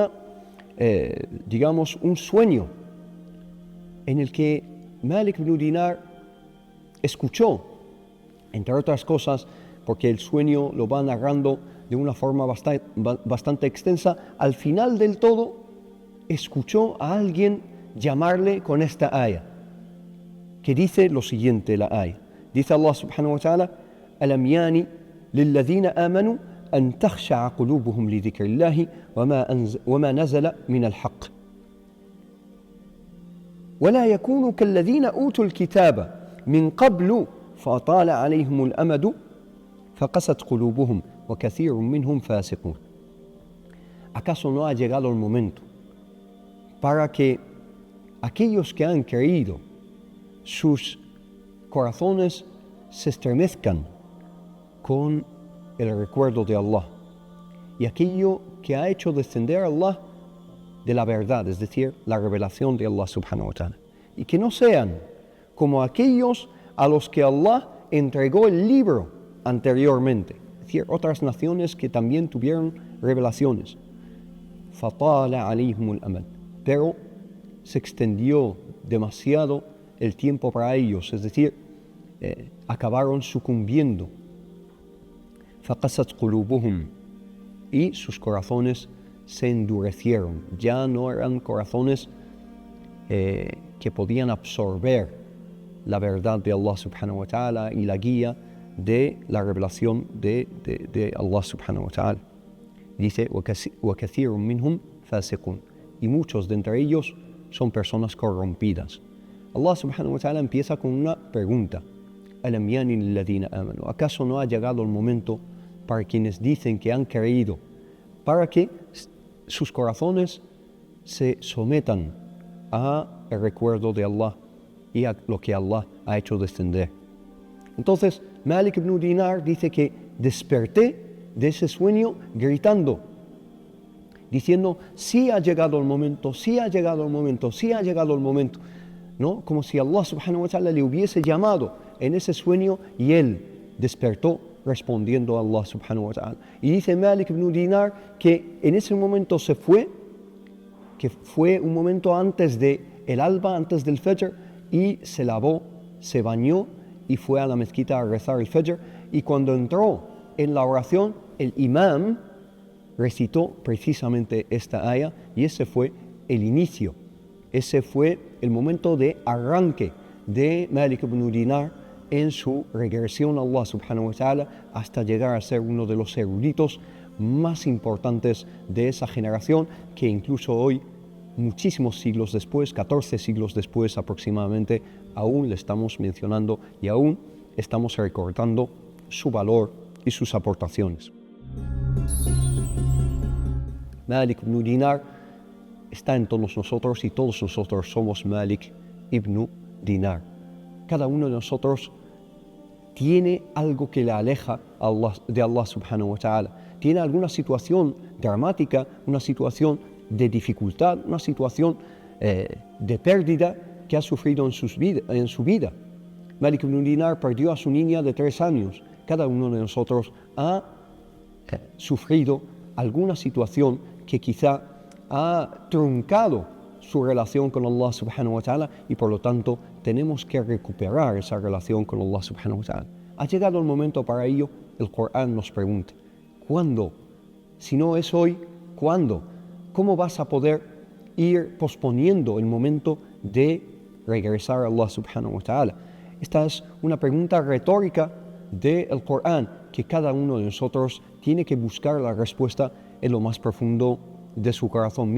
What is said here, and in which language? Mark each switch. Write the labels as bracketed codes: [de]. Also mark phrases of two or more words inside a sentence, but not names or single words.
[es] un sueño en el que Malik ibn Dinar escuchó, entre otras cosas, porque el sueño lo va narrando de una forma bastante extensa, al final del todo escuchó a alguien llamarle con esta aya, que dice lo siguiente, la aya. [ar] Dice الله سبحانه وتعالى: ألم يان للذين آمنوا أن تخشع قلوبهم لذكر الله وما نزل من الحق ولا يكونوا كالذين أوتوا الكتاب من قبل فطال عليهم الأمد فقست قلوبهم وكثير منهم فاسقون. [es] ¿Acaso no ha llegado el momento para que aquellos que han creído sus corazones se estremezcan con el recuerdo de Allah y aquello que ha hecho descender a Allah de la verdad, es decir, la revelación de Allah [ar] سبحانه وتعالى, [es] y que no sean como aquellos a los que Allah entregó el libro anteriormente, es decir, otras naciones que también tuvieron revelaciones. [ar] فطال عليهم الأمد, [es] pero se extendió demasiado el tiempo para ellos, es decir, acabaron sucumbiendo. [ar] فقست قلوبهم, [es] y sus corazones se endurecieron. Ya no eran corazones que podían absorber la verdad de Allah [ar] سبحانه وتعالى [es] y la guía de la revelación de Allah [ar] سبحانه وتعالى. Dice: وكثير منهم فاسقون, [es] y muchos de entre ellos son personas corrompidas. Allah [ar] سبحانه وتعالى [es] empieza con una pregunta: [ar] أَلَمْ يَانِ لِلَّذِينَ آمَنُوا, [es] ¿acaso no ha llegado el momento para quienes dicen que han creído, para que sus corazones se sometan a el recuerdo de Allah y a lo que Allah ha hecho descender? Entonces Malik ibn Dinar dice que desperté de ese sueño gritando, diciendo: sí ha llegado el momento, sí ha llegado el momento, sí ha llegado el momento, ¿no? Como si Allah [ar] سبحانه وتعالى [es] le hubiese llamado en ese sueño y él despertó respondiendo a Allah [ar] سبحانه وتعالى. [es] Y dice Malik ibn Dinar que en ese momento se fue, que fue un momento antes de el alba, antes del Fajr, y se lavó, se bañó y fue a la mezquita a rezar el Fajr. Y cuando entró en la oración, el imam recitó precisamente esta aya y ese fue el inicio. Ese fue el momento de arranque de Malik ibn Dinar en su regresión a Allah [ar] سبحانه وتعالى [es] hasta llegar a ser uno de los eruditos más importantes de esa generación, que incluso hoy, muchísimos siglos después, 14 siglos después aproximadamente, aún le estamos mencionando y aún estamos recordando su valor y sus aportaciones. Malik ibn Dinar está en todos nosotros y todos nosotros somos Malik ibn Dinar. Cada uno de nosotros tiene algo que le aleja de Allah [ar] سبحانه وتعالى. [es] Tiene alguna situación dramática, una situación de dificultad, una situación de pérdida que ha sufrido en su vida. Malik ibn Dinar perdió a su niña de 3 años. Cada uno de nosotros ha sufrido alguna situación que quizá ha truncado su relación con Allah [ar] سبحانه وتعالى [es] y por lo tanto tenemos que recuperar esa relación con Allah [ar] سبحانه وتعالى. [es] Ha llegado el momento para ello. El Corán nos pregunta: ¿cuándo? Si no es hoy, ¿cuándo? ¿Cómo vas a poder ir posponiendo el momento de regresar a Allah [ar] سبحانه وتعالى? [es] Esta es una pregunta retórica del Corán que cada uno de nosotros tiene que buscar la respuesta en lo más profundo de su corazón.